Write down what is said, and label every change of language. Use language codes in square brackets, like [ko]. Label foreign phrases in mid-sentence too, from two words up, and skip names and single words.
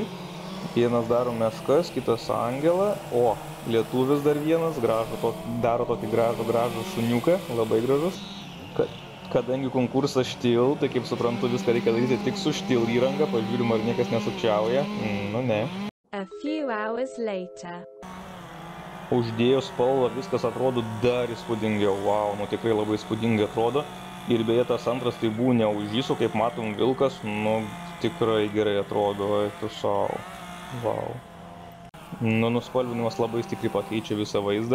[lt] Vienas daro meškas, kitas angelą, o lietuvis dar vienas daro tokį gražų šuniuką, labai gražus. Kadangi konkursas štil, tai kaip suprantu viską reikia daryti tik su štil įranga, pažiūrim ar niekas nesukčiauja, nu ne. [en] A few hours later. [lt] Uždėjus spalvą viskas atrodo dar įspūdingiau, wow, nu tikrai labai įspūdingai atrodo. Ir beje tas antras tai buvo ne ožys, o kaip matom vilkas, nu tikrai gerai atrodo, tu savo. Wow. Nu, nuspalvinimas labai stipriai pakeičia visą vaizdą.